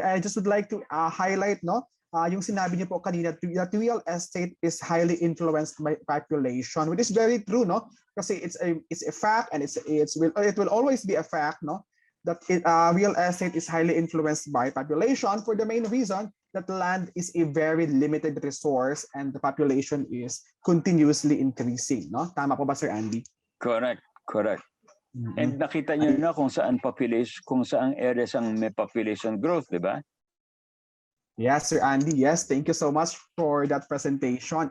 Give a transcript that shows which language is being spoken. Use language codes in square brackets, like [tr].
[en] I just would like to highlight, [tl] yung sinabi niyo po kanina, [en] that real estate is highly influenced by population, which is very true, Kasi it's a fact, and it will always be a fact, that real estate is highly influenced by population for the main reason that land is a very limited resource and the population is continuously increasing, [tl] Tama po ba, [en] Sir Andy? Correct. [tl] And nakita niyo na kung saan areas ang may population growth, di ba? [en] Yes, Sir Andy. Yes, thank you so much for that presentation.